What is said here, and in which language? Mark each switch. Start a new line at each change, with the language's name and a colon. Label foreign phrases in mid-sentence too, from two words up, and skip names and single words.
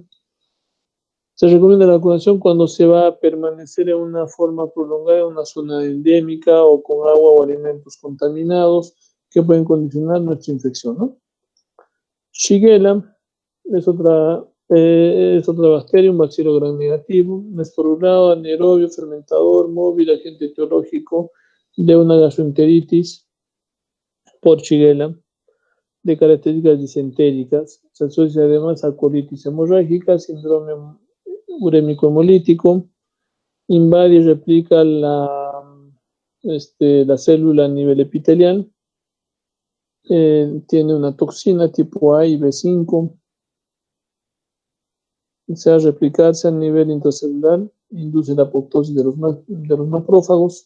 Spanish: Se recomienda la vacunación cuando se va a permanecer en una forma prolongada en una zona endémica o con agua o alimentos contaminados que pueden condicionar nuestra infección, ¿no? Shigella es otra bacteria, un bacilo gram negativo, esporulado, anaerobio, fermentador, móvil, agente etiológico de una gastroenteritis por Shigella, de características disentéricas. Se asocia además a colitis hemorrágica, síndrome urémico hemolítico, invade y replica la célula a nivel epitelial, tiene una toxina tipo A y B5, desea replicarse a nivel intracelular, induce la apoptosis de los macrófagos.